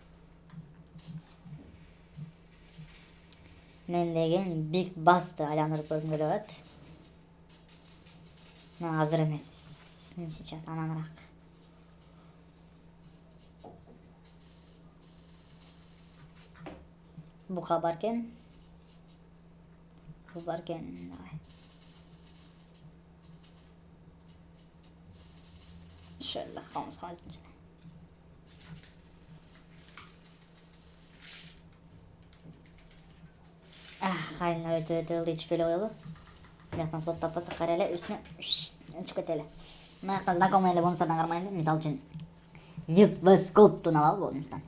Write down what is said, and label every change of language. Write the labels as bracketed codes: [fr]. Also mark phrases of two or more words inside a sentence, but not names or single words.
[ky] Мен деген Big Bass'ты айландырып көргүм келип атат. Но азыр эмес. Сейчас ананыраак. Бука баркен. Бул баркен. Давай. [tr] Şöyle bakalım sadece. [ky] Кайын өтө ылдый түшпөй эле коелу. Мынаяктан слот таппасак кара эле үстүнө чыгып кетели. Мынаяктан знакомый эле бонустардан кармайлы. Мисалы үчүн Wild West Gold'тун алалы бонустан.